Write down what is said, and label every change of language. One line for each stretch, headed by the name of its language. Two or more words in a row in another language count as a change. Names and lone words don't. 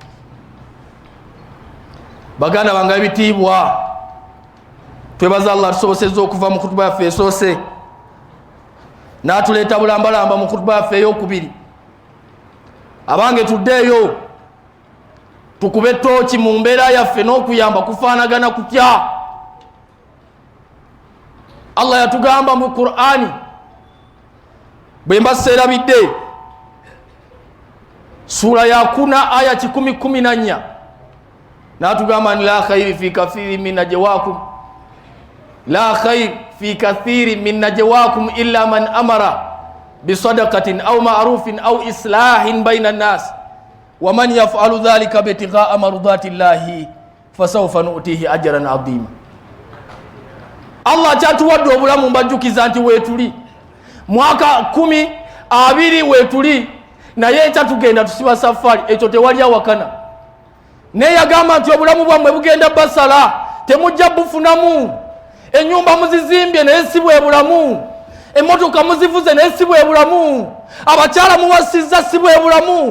Ganda: Baganda bange bitibwa, twebaza Allah tusobosezza okuva mu kutuba yaffe esoose n'atuleeta bulambalamba mu kutuba yaffe ey'okubiri. Abange tuddeeyo tukube tooki mu mbeera yaffe n'okuyamba kufaanagana kutya. Allah yatugamba mu Qur'ani bwe mbaseerabidde sura ya 10 aya 10:14
Arabic: n'atugamba لا خير في كثير من نجواهم لا خير في كثير من نجواهم إلا من أمر بصدقة أو معروف أو إصلاح بين الناس ومن يفعل ذلك ابتغاء مرضات الله فسوف نؤتيه أجرا عظيما.
Ganda: Allah kyatuwadde obulamu mbajjukiza nti weetuli mwaka 12 weetuli naye ekyatugenda tusiba safari ekyo tewali awakana. Naye yagamba nti obulamu bwammwe bugenda basala temujja bufunamu. Ennyumba muzizimbye naye si bwe bulamu, emmotoka muzivuze naye si bwe bulamu, abakyala muwasizza si bwe bulamu.